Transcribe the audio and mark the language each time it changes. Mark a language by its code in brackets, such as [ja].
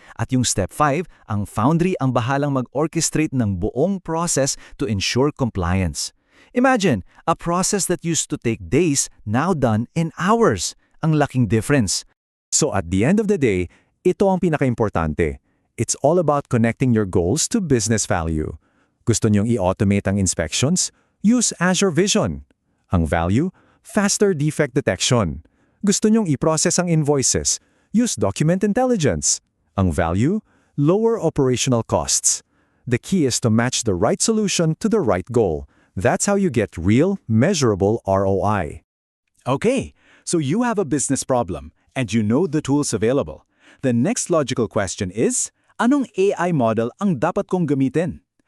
[tl] At yung step 5, ang Foundry ang bahalang mag-orchestrate ng buong process [en] to ensure compliance. Imagine, a process that used to take days, now done in hours. [tl] Ang laking difference. So at the end of the day, ito ang pinaka-importante. [en] It's all about connecting your goals to business value. [tl] Gusto niyong i-automate ang inspections? [en] Use Azure Vision. [tl] Ang value? [en] Faster defect detection. [tl] Gusto niyong i-process ang invoices? [en] Use Document Intelligence. [tl] Ang value? [en] Lower operational costs. The key is to match the right solution to the right goal. That's how you get real, measurable ROI. Okay, so you have a business problem and you know the tools available. The next logical question is, [tl] anong AI model ang dapat kong gamitin?